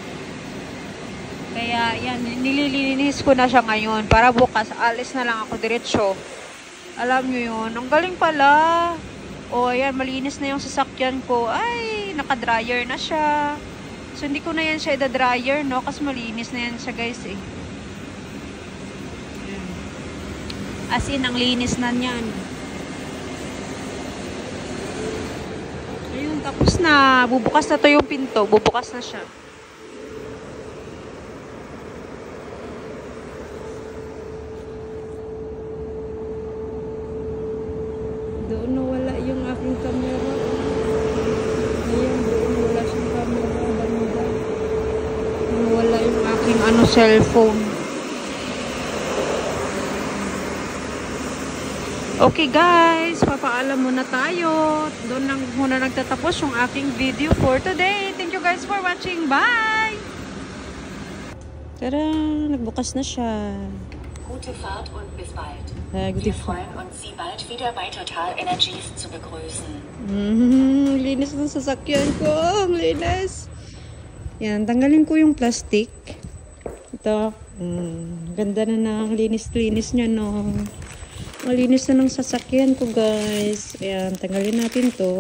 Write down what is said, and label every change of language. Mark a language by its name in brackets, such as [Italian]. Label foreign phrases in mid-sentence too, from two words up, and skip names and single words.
[Filipino] Kaya yan, nililinis ko na siya ngayon. Para bukas, alis na lang ako diretso. Alam nyo yun, ang galing pala. O, ayan, malinis na yung sasakyan ko. Ay, naka-dryer na siya. So, hindi ko na yan siya ida-dryer, no? Kasi malinis na yan siya, guys, eh. [English] As in, [Filipino] ang linis na niyan. Ayun, tapos na. Bubukas na to yung pinto. Bubukas na siya. Doon nawala yung aking camera. Ayan, doon wala siyang camera. Banda. Nawala yung aking cellphone. [English] Okay guys, papaalam muna tayo. [Filipino] Doon lang muna nagtatapos yung aking video [English] for today. Thank you guys for watching. Bye! [Filipino] Tara, nagbukas na siya. [German] Gute Fahrt und bis bald. Gute Wir freuen uns, Sie bald wieder bei Total Energies zu begrüßen. [Filipino] Linis ng sasakyan ko. Ang linis. Yan, tanggalin ko yung plastic. Ito. Ganda na ng linis-linis niya, no. Malinis na ng sasakyan ko, guys. Ayan, tanggalin natin to.